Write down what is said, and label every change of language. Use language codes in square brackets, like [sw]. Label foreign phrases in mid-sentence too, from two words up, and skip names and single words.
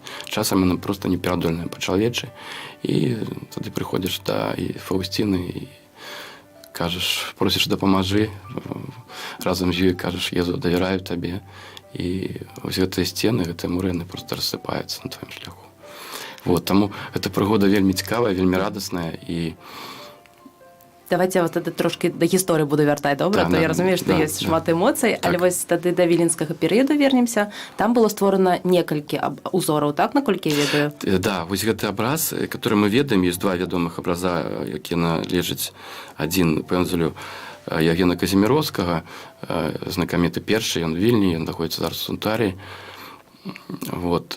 [be] Часам яны проста неперадольныя па-чалавечы, і тады прыходзіш да Фаўсціны і кажаш, просіш дапамажы, разам з ёй кажаш, Езу, давяраю табе. І вось гэтыя сцены, гэтыя муры, проста рассыпаюцца на тваім шляху. Таму гэта прыгода вельмі цікавая, вельмі радасная, і [uk] Давайте я вас тоді трошки до історії буду вертати, добре? Да, То да, я розумію, що да, є да. шмат емоцій, Так. але ось тоді до віленського періоду вернемося. [be] Там було створено некалькі узорів, так, наколькі я ведаю? Да, вось гэты абраз, который мы ведаем, есть два вядомых абраза, які належаць адзін пэндзелю Євгена Казіміровскага, знакаміты першы, ён Вільні, ён знаходзіцца зараз у Сунтарі. Вот.